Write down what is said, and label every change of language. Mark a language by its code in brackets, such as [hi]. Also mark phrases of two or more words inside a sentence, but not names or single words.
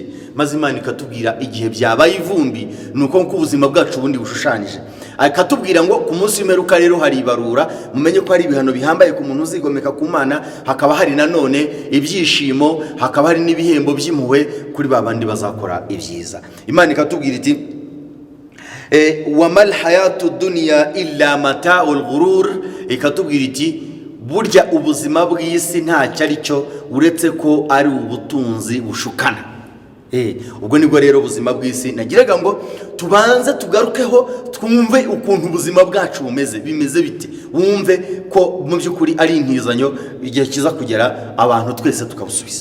[rw] Maze Imana ikatubwira igihe byabaye ivumbi, nuko ubuzima bwacu bundi bushushanyije. Akatubwira ngo ku munsi w'imperuka rero hari ibarura, mumenye ko hari ibihano bihambaye ku muntu uzigomeka ku Mana, hakaba hari nanone ibyishimo, hakaba hari n'ibihembo by'impuhwe kuri babandi bazakora ibyiza. Imana ikatubwira iti [ar] وما الحياة الدنيا إلا متاع الغرور, [rw] ikatubwira iti burya ubuzima bw'isi ntacyo ari cyo uretse ko ari ubutunzi bushukana. Ubwo nibwo rero ubuzima bw'isi nagiraga ngo tubanze tugarukeho, twumve ukuntu ubuzima bwacu bimeze bite, wumve ko mu by'ukuri ari intizanyo, igihe kiza kugera abantu twese tukabusubiza.